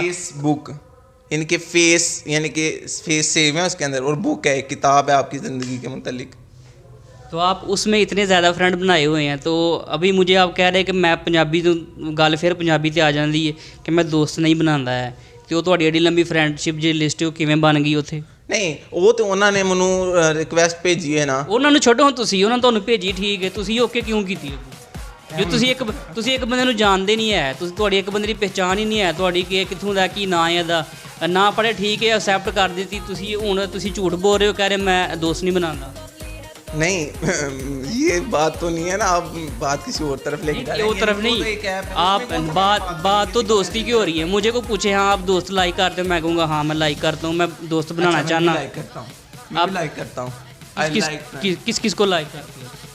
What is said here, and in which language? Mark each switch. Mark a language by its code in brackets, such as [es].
[hi] Facebook इनके face यानी कि फेस सेव है उसके अंदर, और बुक है, किताब है आपकी ज़िंदगी के मुतालिक। तो आप उसमें इतने ज़्यादा फ्रेंड बनाए हुए हैं, तो अभी मुझे आप कह रहे हैं कि मैं पंजाबी तो गल फिर पंजाबी ते आ जाती है कि मैं दोस्त नहीं बनाता है, तो [pa] ਉਹ ਤੁਹਾਡੀ ਏਡੀ ਲੰਬੀ ਫਰੈਂਡਸ਼ਿਪ ਜੀ ਲਿਸਟ ਉਹ ਕਿਵੇਂ ਬਣ ਗਈ ਉੱਥੇ? ਨਹੀਂ, ਉਹ ਤੇ ਉਹਨਾਂ ਨੇ ਮੈਨੂੰ ਰਿਕਵੈਸਟ ਭੇਜੀ ਹੈ ਨਾ। ਉਹਨਾਂ ਨੂੰ ਛੱਡੋ, ਹੁਣ ਤੁਸੀਂ ਉਹਨਾਂ ਤੁਹਾਨੂੰ ਭੇਜੀ ਠੀਕ ਹੈ, ਤੁਸੀਂ ਓਕੇ ਕਿਉਂ ਕੀਤੀ? ਜੇ ਤੁਸੀਂ ਇੱਕ ਬੰਦੇ ਨੂੰ ਜਾਣਦੇ ਨਹੀਂ ਹੈ, ਤੁਸੀਂ ਤੁਹਾਡੀ ਇੱਕ ਬੰਦੇ ਦੀ ਪਹਿਚਾਣ ਹੀ ਨਹੀਂ ਹੈ, ਤੁਹਾਡੀ ਕਿ ਕਿੱਥੋਂ ਦਾ ਕੀ ਨਾਂ ਹੈ ਇਹਦਾ, ਨਾ ਪੜ੍ਹੇ ਠੀਕ ਹੈ, ਐਕਸੈਪਟ ਕਰ ਦਿੱਤੀ, ਤੁਸੀਂ ਹੁਣ ਤੁਸੀਂ ਝੂਠ ਬੋਲ ਰਹੇ ਹੋ, ਕਹਿ ਰਹੇ ਮੈਂ ਦੋਸਤ [hi] नहीं बनाता। नहीं ये बात तो नहीं है ना, आप बात किसी और तरफ लेके जा रहे हैं। वो तरफ नहीं, आप बात तो दोस्ती की हो रही है। मुझे को पूछे हाँ आप दोस्त लाइक करते हो, मैं कहूँगा हाँ मैं लाइक करता हूँ, मैं दोस्त बनाना चाहना। लाइक करता हूँ, आप लाइक करता हूँ। किस किस को लाइक करते हो?